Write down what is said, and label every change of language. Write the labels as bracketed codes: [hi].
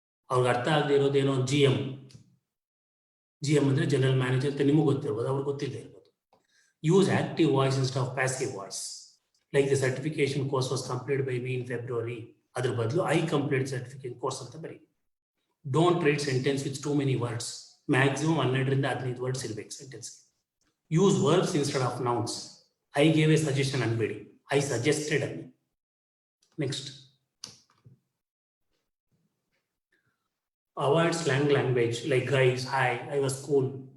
[kn] ಅವ್ರಿಗೆ ಅರ್ಥ ಆಗದೆ ಇರೋದೇನೋ GM ಅಂದ್ರೆ ಜನರಲ್ ಮ್ಯಾನೇಜರ್ ಅಂತ ನಿಮಗೆ ಗೊತ್ತಿರ್ಬೋದು, ಅವ್ರಿಗೆ ಗೊತ್ತಿಲ್ಲದೆ ಇರ್ಬೋದು. [en] Use active voice instead of passive voice. Like the certification course was complete by me in February, [kn] ಅದ್ರ ಬದಲು [en] I complete certification course [kn] ಅಂತ ಬರೀ. [en] Don't write sentence with too many words. Maximum 12-15 words [kn] ಇರಬೇಕು sentence. [en] Use verbs instead of nouns. I gave a suggestion [kn] ಅನ್ಬೇಡಿ, [en] I suggested [kn] ಅನ್ನಿ. [en] Next, avoid slang language like guys, hi, I was cool.